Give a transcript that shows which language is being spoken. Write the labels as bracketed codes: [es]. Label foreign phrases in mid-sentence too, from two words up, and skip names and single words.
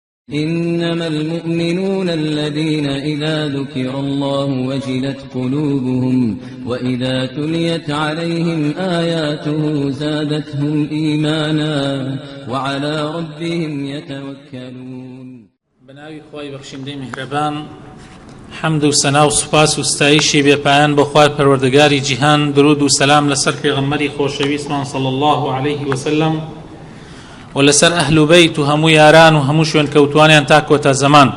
[ar] إنما المؤمنون الذين إذا ذكر الله وجلت قلوبهم وإذا تليت عليهم آياته زادتهم إيمانا وعلى ربهم يتوكلون. [ckb] بناوی خوای بەخشندەی میهرەبان، حەمد و سەنا و سوپاس و ستایشی بێپایان بۆ خوای پەروەردگاری جیهان، درود و سەلام لەسەر پێغەمبەری خۆشەویستمان [ar] صلی الله عليه وسلم [ckb] و لەسەر ئەهل و بەیت و هەموو یاران و هەموو شوێن کەوتوانیان تا کۆتا زەمان.